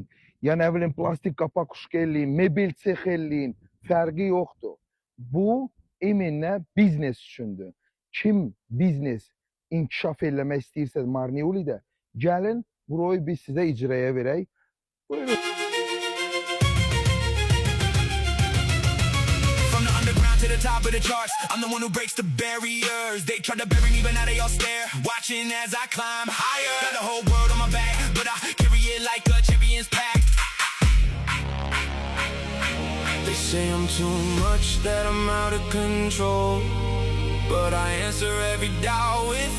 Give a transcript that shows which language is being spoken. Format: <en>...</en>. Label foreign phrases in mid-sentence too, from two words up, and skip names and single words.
<az>Ya nə bilim plastik qapa, kuşka eləyin. Mebel sex eləyin. Fərqi yoxdur. Bu eminlə biznes üçündür. Kim biznes inkişaf eləmək istəyirsə Marniulidə, gəlin burayı biz sizə icraya verək. Buyurun.</az> <en>To the top of the charts, I'm the one who breaks the barriers. They try to bury me, but now they all stare, watching as I climb higher. Got the whole world on my back, but I carry it like a champion's pack. They say I'm too much, that I'm out of control, but I answer every doubt with gold.</en>